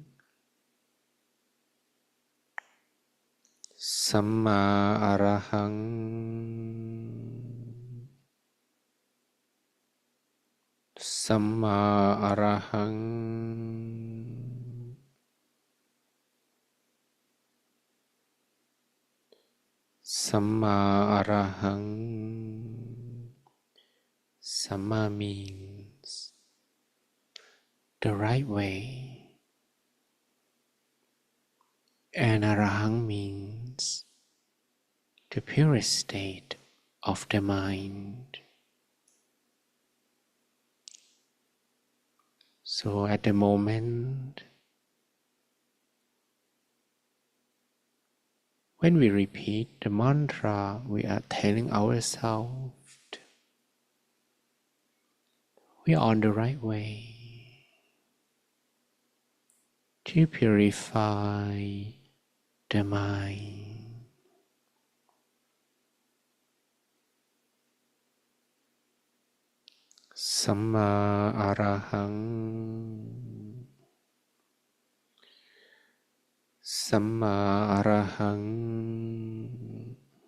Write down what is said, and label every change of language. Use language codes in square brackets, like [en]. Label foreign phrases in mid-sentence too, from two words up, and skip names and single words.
[pi] Samma Arahang, Samma Arahang, Samma Arahang. [en] Samma means the right way, and Arahang means the purest state of the mind. So at the moment, When we repeat the mantra, we are telling ourselves we are on the right way to purify the mind. [pi] Samma arahang. Samma arahang.